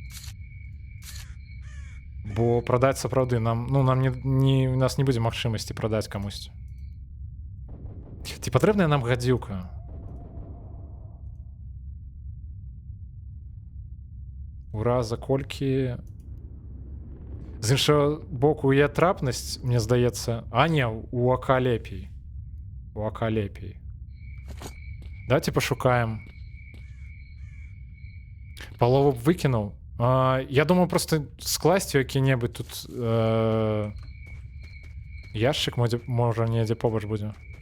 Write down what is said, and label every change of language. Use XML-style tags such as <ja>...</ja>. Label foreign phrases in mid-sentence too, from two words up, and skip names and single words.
<be>Бо прадаць сапраўды нам у нас не будзе магчымасці прадаць камусьці. Ці патрэбная нам гадзюка? Ура, за колькі...</be> <uk>З іншого боку,</uk> <be>є трапнасць, мне здаецца... не, у АК лепей. У АК лепей. Давайте пошукаем. Палову б выкінуў. Я думаю, просто скласці які-небудзь тут... яшчык, можа, недзе побач будзе.</be>